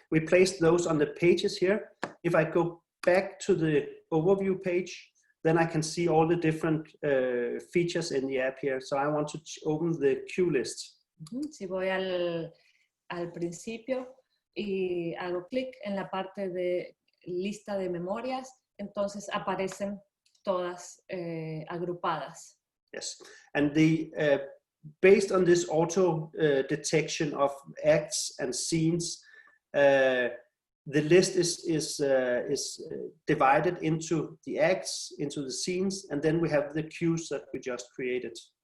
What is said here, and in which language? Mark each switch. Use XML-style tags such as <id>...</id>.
<en>We placed those on the pages here. If I go back to the overview page, then I can see all the different features in the app here. So I want to open the cue list.</en> <es>Si voy al principio y hago clic en la parte de lista de memorias, entonces aparecen todas agrupadas.</es> <en>Yes, and based on this auto detection of acts and scenes, the list is divided into the acts, into the scenes, and then we have the cues that we just created.</en>